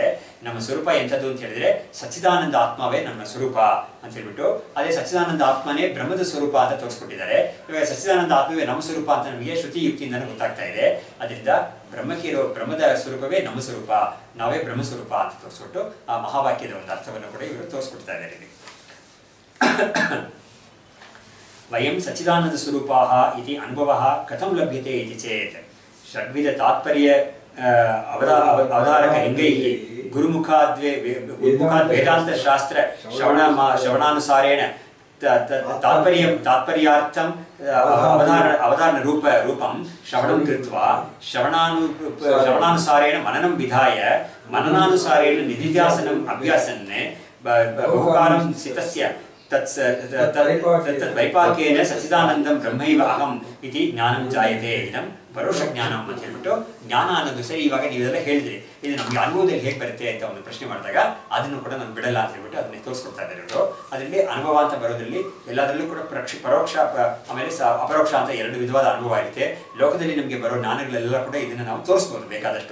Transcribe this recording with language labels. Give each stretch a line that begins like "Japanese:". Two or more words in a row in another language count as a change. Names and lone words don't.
Kannada: ನಮ್ಮ ಸ್ವರೂಪ ಎಂಥದ್ದು ಅಂತ ಹೇಳಿದ್ರೆ ಸಚ್ಚಿದಾನಂದ ಆತ್ಮವೇ ನಮ್ಮ ಸ್ವರೂಪ ಅಂತ ಹೇಳ್ಬಿಟ್ಟು, ಅದೇ ಸಚ್ಚಿದಾನಂದ ಆತ್ಮನೇ ಬ್ರಹ್ಮದ ಸ್ವರೂಪ ಅಂತ ತೋರಿಸ್ಕೊಟ್ಟಿದ್ದಾರೆ. ಇವಾಗ ಸಚ್ಚಿದಾನಂದ ಆತ್ಮವೇ ನಮ್ಮ ಸ್ವರೂಪ ಅಂತ ನಮಗೆ ಶ್ರುತಿ ಯುಕ್ತಿಯಿಂದ ಗೊತ್ತಾಗ್ತಾ ಇದೆ. ಅದರಿಂದ ಬ್ರಹ್ಮಕ್ಕೆ ಇರೋ ಬ್ರಹ್ಮದ ಸ್ವರೂಪವೇ ನಮ್ಮ ಸ್ವರೂಪ, ನಾವೇ ಬ್ರಹ್ಮ ಸ್ವರೂಪ ಅಂತ ತೋರಿಸ್ಕೊಟ್ಟು ಆ ಮಹಾವಾಕ್ಯದ ಒಂದು ಅರ್ಥವನ್ನು ಕೂಡ ಇವರು ತೋರಿಸ್ಕೊಡ್ತಾ ಇದ್ದಾರೆ.
Sanskrit: ವಯಂ ಸಚ್ಚಿದಾನಂದ ಸ್ವರೂಪಾಃ ಇತಿ ಅನುಭವಃ ಕಥಂ ಲಭ್ಯತೆ ಇತಿ ಚೇತ್ ಷಡ್ವಿಧ ತಾತ್ಪರ್ಯ ಅವಧಾರಕ ಲಿಂಗೈಃ ಗುರುಮುಖಾದ್ ವೇದಾಂತ ಶಾಸ್ತ್ರ ಶ್ರವಣಾನುಸಾರೇಣ ತಾತ್ಪರ್ಯಾರ್ಥಂ ಅವಧಾರಣ ರೂಪಂ ಶ್ರವಣಂ ಕೃತ್ವಾ ಶ್ರವಣಾನುಸಾರೇಣ ಮನನಂ ವಿಧಾಯ ಮನನಾನುಸಾರೇಣ ನಿಧಿಧ್ಯಾಸನಂ ಅಭ್ಯಾಸನ್ ಬಹುಕಾಲಂ ಸ್ಥಿತಸ್ಯ ವೈಪಾಕೇನ ಸಚ್ಚಿದಾನಂದಂ ಬ್ರಹ್ಮೈವ ಅಹಂ ಇತಿ ಜ್ಞಾನಂ ಜಾಯತೆ. ಇದಂ ಪರೋಕ್ಷ ಜ್ಞಾನಂ
Kannada: ಅಂತ ಹೇಳ್ಬಿಟ್ಟು, ಜ್ಞಾನ ಅನ್ನೋದು ಸರಿ. ಇವಾಗ ನೀವೆಲ್ಲ ಹೇಳಿದ್ರಿ, ಇದು ನಮ್ಗೆ ಅನುಭವದಲ್ಲಿ ಹೇಗೆ ಬರುತ್ತೆ ಅಂತ ಒಂದು ಪ್ರಶ್ನೆ ಮಾಡಿದಾಗ ಅದನ್ನು ಕೂಡ ನಾನು ಬಿಡಲ್ಲ ಅಂತ ಹೇಳ್ಬಿಟ್ಟು ಅದನ್ನ ತೋರಿಸ್ಕೊಡ್ತಾ ಇದ್ದಾರೆ ಇವರು. ಅದರಲ್ಲಿ ಅನುಭವ ಅಂತ ಬರೋದ್ರಲ್ಲಿ ಎಲ್ಲದರಲ್ಲೂ ಕೂಡ ಪರೋಕ್ಷ ಆಮೇಲೆ ಅಪರೋಕ್ಷ ಅಂತ ಎರಡು ವಿಧವಾದ ಅನುಭವ ಇರುತ್ತೆ. ಲೋಕದಲ್ಲಿ ನಮಗೆ ಬರೋ ಜ್ಞಾನಗಳೆಲ್ಲ ಕೂಡ ಇದನ್ನ ನಾವು ತೋರಿಸ್ಬೋದು ಬೇಕಾದಷ್ಟು.